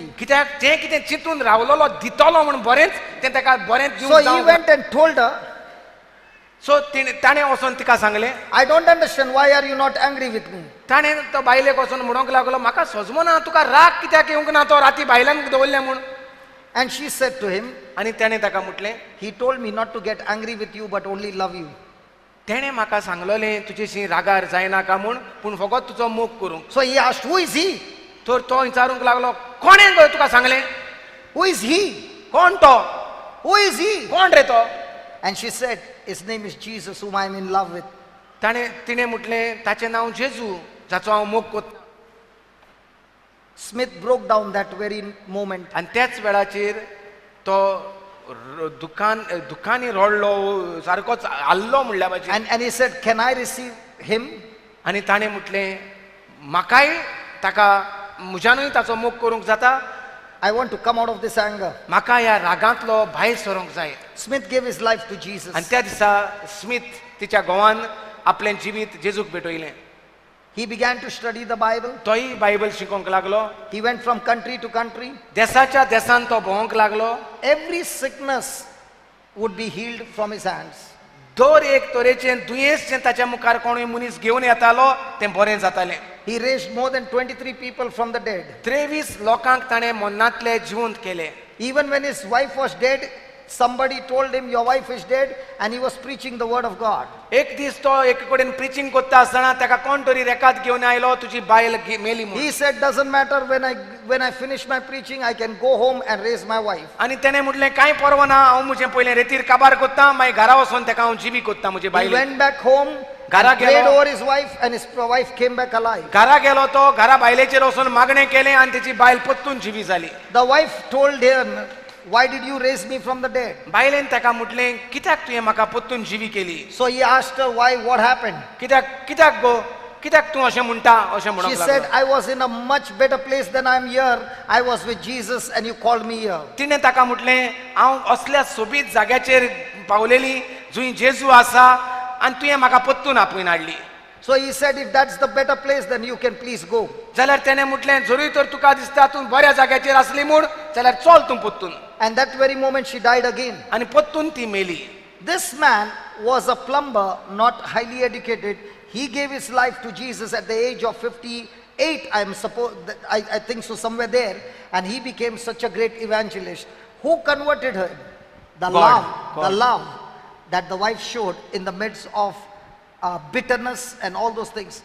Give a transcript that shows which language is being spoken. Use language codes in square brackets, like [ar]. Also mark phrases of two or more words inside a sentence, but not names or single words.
[kok] कित्याक जें कितें चिंतून रावलोलो दितलो म्हूण बरेंच तें ताका बरेंच [en] So [kok] दिवंक [en] he [kok] जावंक. [en] went and told her, [kok] सो ताणें वचोन तिका सांगलें. [en] I don't understand, why are you not angry with me? [kok] ताणें तो बायलेक वचोन म्हणूंक लागलो, म्हाका सजमो ना, तुका राग कित्याक येवंक ना, तो राती बायलांक दवरलें म्हूण. [en] And she said to him, [kok] आनी ताणें ताका म्हटलें, [en] he told me not to get angry with you but only love you. [kok] तेणें म्हाका सांगलोलें तुजेशी रागार जायनाका म्हूण, पूण फकत तुजो मोग करूंक. [en] So he asked, who is he? [kok] तर तो विचारूंक लागलो, कोणें गो तुका सांगलें? [en] Who is he? [kok] कोण तो? [en] Who is he? [kok] कोण रे तो? [en] And she said, his name is Jesus, whom I am in love with. [kok] तिणें म्हटलें, ताचें नांव जेजू, जाचो हांव मोग करतां. [en] Smith broke down that very moment. [kok] आनी त्याच वेळाचेर तो दुखांनी रडलो, सारकोच हाल्लो म्हणल्या भाशेन. [en] And he said, can I receive him? [kok] आनी ताणें म्हटलें, म्हाकाय ताका म्हज्यानूय ताचो मोग करूंक जाता, [en] I want to come out of this anger. [kok] म्हाका ह्या रागांतलो भायर सरूंक जाय. [en] Smith gave his life to Jesus. [kok] आनी त्या दिसा स्मिथ तिच्या घोवान आपलें जिवीत जेजूक भेटयलें. [en] He began to study the Bible. [kok] तोय बायबल शिकोवंक लागलो. [en] He went from country to country. [kok] देसाच्या देसान तो भोंवंक लागलो. [en] Every sickness would be healed from his hands. [kok] दर एक तरेचें दुयेंस जें ताच्या मुखार कोणूय मनीस घेवन येतालो तें बरें जातालें. [en] He raised more than 23 people from the dead. [kok] 23 लोकांक ताणें मरणांतले जिवंत केले. [en] Even when his wife was dead, somebody told him, your wife is dead, and he was preaching the word of God. [kok] एक दीस तो एक कडेन प्रिचींग करता आसतना ताका कोण तरी रेखात घेवन आयलो, तुजी बायल मेली म्हूण. [en] He said, doesn't matter, when I finish my preaching, I can go home and raise my wife. [kok] आनी तेणें म्हटलें, कांय परवाना, हांव म्हजें पयलें रेतीर काबार करतां, मागीर घरा वचोन ताका हांव जिवी करतां म्हजे [en] He [kok] बायलेक. [en] went back home [kok] घरा [en] and prayed [kok] गेलो. [en] over his wife, and his wife came back alive. [kok] घरा गेलो तो, घरा बायलेचेर वचोन मागणें केलें आनी तेची बायल परतून जिवी जाली. [en] The wife told him, why did you raise me from the dead? [kok] बायलेन ताका म्हटलें, कित्याक तुवें म्हाका परतून जिवी केली? [en] So he asked her, why, what happened? [kok] कित्याक गो, कित्याक तूं अशें म्हणटा, अशें [en] She [kok] म्हणूंक [en] said, [kok] लागलो. [en] I was in a much better place than I am here. I was with Jesus and you called me here. [kok] तिणें ताका म्हटलें, हांव असल्या सोबीत जाग्याचेर पावलेली जंय जेजू आसा आनी तुवें म्हाका परतून आपयन हाडली. [en] So he said, if that's the better place, then you can please go. [kok] जाल्यार तेणें म्हटलें, जरूय तर तुका दिसता तूं बऱ्या जाग्याचेर आसली म्हूण, जाल्यार चल तूं परतून. [en] And that very moment she died again. [kok] आनी परतून ती मेली. [en] This man was a plumber, not highly educated. He gave his life to Jesus at the age of 58, I think so, somewhere there. And he became such a great evangelist. Who converted her? The God. love that the wife showed in the midst of bitterness and all those things.